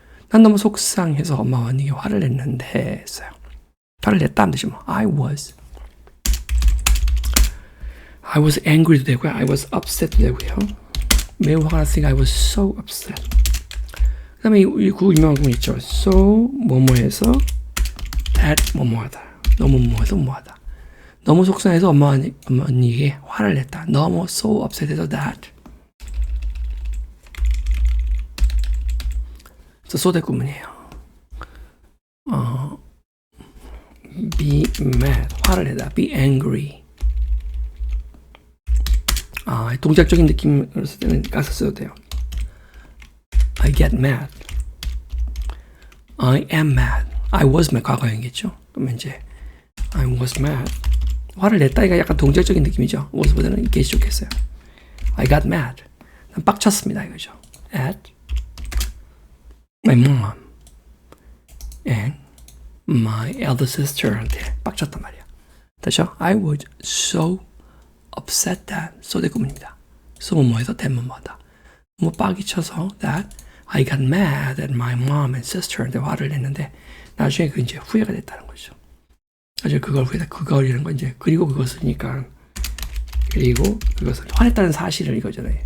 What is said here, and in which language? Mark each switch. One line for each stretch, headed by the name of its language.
Korean: 난 너무 속상해서 엄마와 언니에게 화를 냈는데 했어요. 화를 냈다는 뜻이 뭐
English: I was angry
Korean: 도 되고요.
English: I was upset도 되고요.
Korean: 매우 화가 났으니까
English: I was so upset.
Korean: 그 다음에 이 유명한 구문 있죠. So 뭐뭐해서 that 뭐뭐하다. 너무 뭐뭐해서 뭐하다. 너무 속상해서 엄마 언니에게 화를 냈다. 너무 so upset해서 that. 소대 구문이에요.
English: Be mad.
Korean: 화를 내다.
English: Be angry.
Korean: 동작적인 느낌으로 쓸 때는 가서 써도 돼요.
English: I get mad. I am mad. I was mad.
Korean: 과거형이겠죠. 그러면 이제
English: I was mad.
Korean: 화를 냈다가 약간 동작적인 느낌이죠. was보다는 get이 좋겠어요.
English: I got mad.
Korean: 난 빡쳤습니다. 이거죠.
English: At my mom and my elder sister한테
Korean: 빡쳤단 말이야.
English: 다시요. I was so upset that.
Korean: 소대 구문입니다. so 뭐뭐해서 that 뭐뭐하다. 뭐 빡이 쳐서
English: that I got mad at my mom and sister
Korean: 한테 화를 냈는데 나중에 그 이제 후회가 됐다는 거죠. 나중에 그걸 후회다. 그걸이라는 건 이제 그리고 그것이니까 그리고 그것을 화냈다는 사실을 이거잖아요.